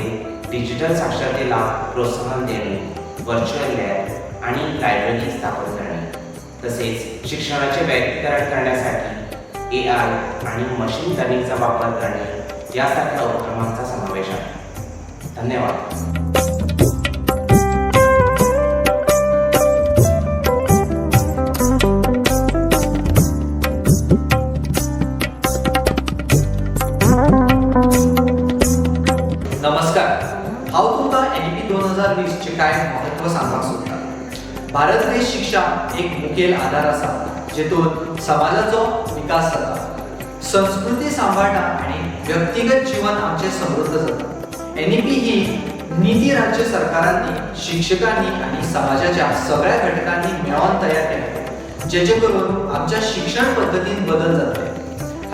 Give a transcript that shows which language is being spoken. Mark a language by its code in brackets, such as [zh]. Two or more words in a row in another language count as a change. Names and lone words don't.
[mr] डिजिटल साक्षरतेला प्रोत्साहन देणे, [en] virtual lab [mr] आणि लायब्ररी स्थापन करणे, तसेच शिक्षणाचे वैयक्तिकरण करण्यासाठी AI आणि [en] machine learningचा [mr] वापर करणे यासारख्या उपक्रमांचा समावेश आहे. धन्यवाद. नमस्कार. [kok] हांव तुमकां NAP 2020 चे कांय महत्व सांगपाक सोदतां. भारत देश शिक्षा एक मुखेल आधार आसा, जेतून समाजाचो विकास जाता, संस्कृती सांबाळटा आनी व्यक्तिगत जीवन आमचे समृद्ध जाता. NAP ही नीती राज्य सरकारांनी, शिक्षकांनी आनी समाजाच्या सगळ्या घटकांनी मेळोन तयार केल्या, जेचे करून आमच्या शिक्षण पद्धतीन बदल जातले.